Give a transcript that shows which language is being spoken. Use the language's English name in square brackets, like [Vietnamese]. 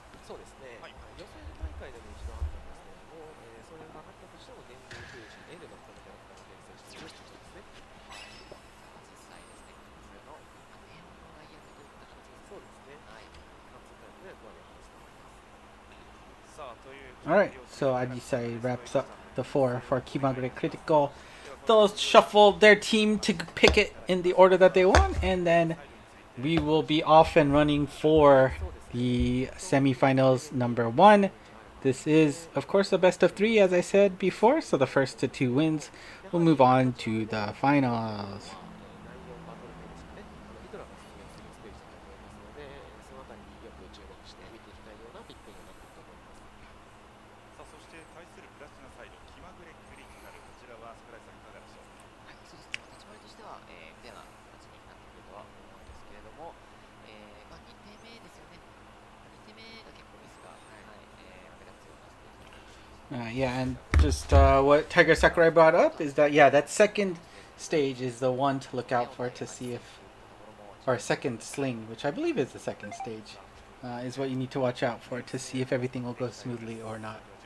[Japanese] そうですね、予選大会でも一度あったんですけれども、それがなかったとしても現状封じ N のこのキャラクターを編成しているということですね。実際ですね、普通の点の内役といった形です。そうですね。はい。完全体の役割を果たすと思います。さあという [English] Alright, so Adisai wraps up the 4 for Kimagure Critical. They'll shuffle their team to pick it in the order that they want, and then we will be off and running for the semifinals number 1. This is, of course, a best of 3, as I said before, so the first to 2 wins will move on to the finals. [Japanese] 内容バトルでですね、イドラが出現するステージだと思いますので、そのあたりによく注目して見ていきたいようなピックになっていると思います。さあそして対するプラチナサイド気まぐれクリティカル、こちらは櫻井さんいかがでしょうか。はい、そうですね。立ち回りとしては、フェアな形になってくるとは思うんですけれども、まあ、2手目ですよね。 2手目が結構ミスが、目立つようなステージだと思います。 [English] Yeah, and just what Tiger Sakurai brought up is that, yeah, that second stage is the one to look out for to see if, or second sling, which I believe is the second stage, is what you need to watch out for to see if everything will go smoothly or not.